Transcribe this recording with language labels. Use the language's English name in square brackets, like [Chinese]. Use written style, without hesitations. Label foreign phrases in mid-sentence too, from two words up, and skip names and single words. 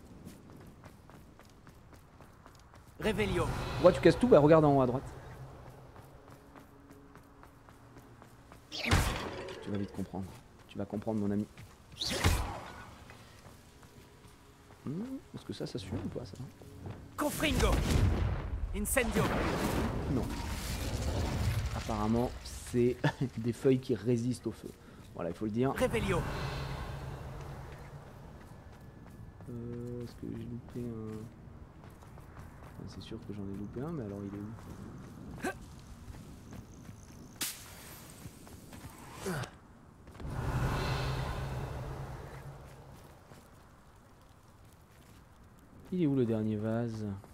[French] Réveillon. Pourquoi tu casses tout? Bah, regarde en haut à droite. Tu vas vite comprendre. Tu vas comprendre, mon ami. Est-ce que ça suit ou pas, ça? [Latin] Confringo. Incendio. [French] Non. Apparemment, c'est des feuilles qui résistent au feu. Voilà, il faut le dire. Réveillon. Est-ce que j'ai loupé un... C'est sûr que j'en ai loupé un, mais alors il est où? Il est où le dernier vase?